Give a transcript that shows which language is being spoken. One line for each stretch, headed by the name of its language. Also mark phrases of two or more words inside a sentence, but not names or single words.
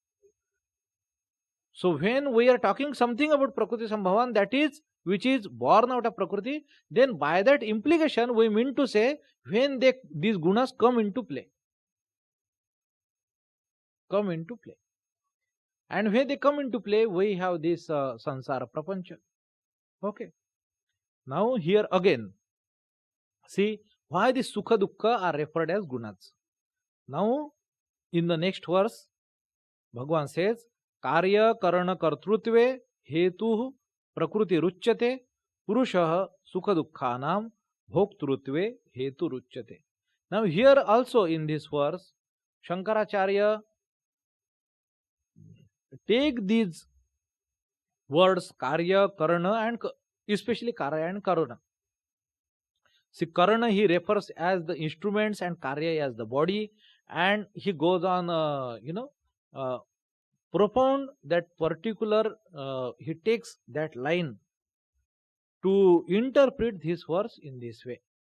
English: So when we are talking something about
Sanskrit: Prakriti Sambhavan,
English: that is which is born out of Prakriti, then by that implication we mean to say when these gunas come into play. And when they come into play, we have this
Sanskrit: sansara prapancha.
English: Okay. Now here again, see why the
Sanskrit: sukha dukkha
English: are referred as gunas. Now in the next verse, Bhagavan says,
Sanskrit: Karya karana kartrutve hetu prakriti ruchyate purushah sukha dukkhanam bhoktrutve hetu ruchyate.
English: Now here also in this verse, Shankaracharya take these words Karya, Karana and especially Karya and Karana. See, Karana he refers as the instruments and Karya as the body, and he goes on, propound that particular, he takes that line to interpret this verse in this way.